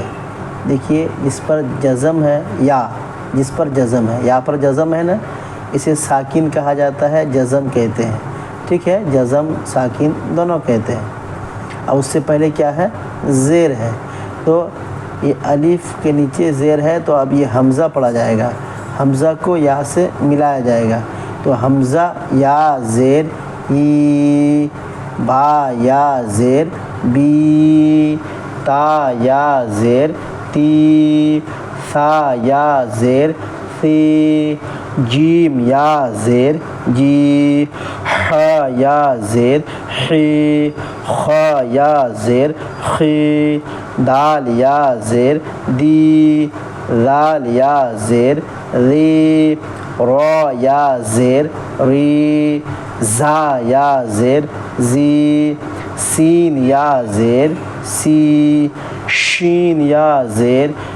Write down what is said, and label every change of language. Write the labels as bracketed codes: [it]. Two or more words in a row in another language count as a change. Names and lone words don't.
[ur] دیکھیے جس پر جزم ہے یا، جس پر جزم ہے، یا پر جزم ہے نا، اسے ساکن کہا جاتا ہے، جزم کہتے ہیں. ٹھیک ہے، جزم ساکن دونوں کہتے ہیں. اور اس سے پہلے کیا ہے؟ زیر ہے. تو یہ الف کے نیچے زیر ہے تو اب یہ حمزہ پڑھا جائے گا، حمزہ کو یا سے ملایا جائے گا. تو حمزہ یا زیر ای، با یا زیر بی، تا یا زیر تی، ثا یا زیر ثی، جیم یا زیر جی، ح یا زیر حی، خ یا زیر خی، دال یا زیر دی، ذال یا زیر ری، را یا زیر ری، زا یا زیر زی، سین یا زیر سی، شین یا زیر